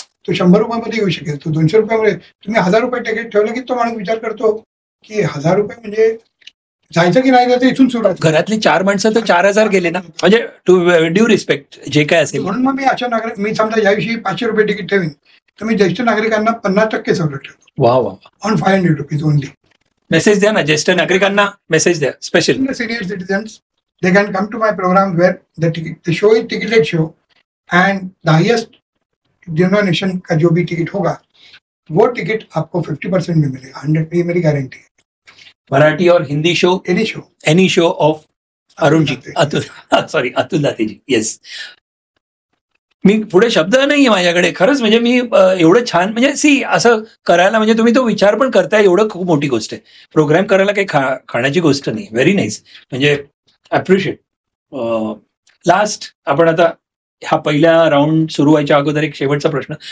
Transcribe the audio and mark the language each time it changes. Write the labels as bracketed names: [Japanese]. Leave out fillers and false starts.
[Marathi] तो ₹100 येऊ शकेल, तो ₹200 तुम्ही ₹1000 तिकीट ठेवलं की तो माणूस विचार करतो की ₹1000 म्हणजे जायचं की नाही जायचं इथून सुरुवात. घरातली 4 माणसं तर 4000 गेले ना. [English] म्हणजे to due respect जे काय असेल. [Marathi] म्हणून मग मी अशा नागरिक, मी समजा याविषयी ₹500 तिकीट ठेवीन, तर मी ज्येष्ठ नागरिकांना 50% सवलत ठेवतो. वा वा. [English] On ₹500 only. [Marathi] मेसेज द्या ना ज्येष्ठ नागरिकांना, मेसेज द्या special. [English] Senior citizens, they can come to my program where the show is ticketed show and the highest denomination [Hindi] का जो भी टिकट होगा वो टिकट आपको 50% में मिलेगा. 100 ये मेरी गारंटी है. मराठी और Hindi show, any show off Arun ji, Atul दाते जी. [English] Yes. [Marathi] मी पुढे शब्द नाहीये माझ्याकडे खरंच. म्हणजे मी एवढं छान, म्हणजे सी असं करायला, म्हणजे तुम्ही तो विचार पण करताय, एवढं खूप मोठी गोष्ट आहे. प्रोग्राम करायला काही खाण्याची गोष्ट नाही. Very nice. म्हणजे अप्रिशिएट. लास्ट आपण आता हा पहिल्या राऊंड सुरू व्हायच्या अगोदर एक शेवटचा प्रश्न.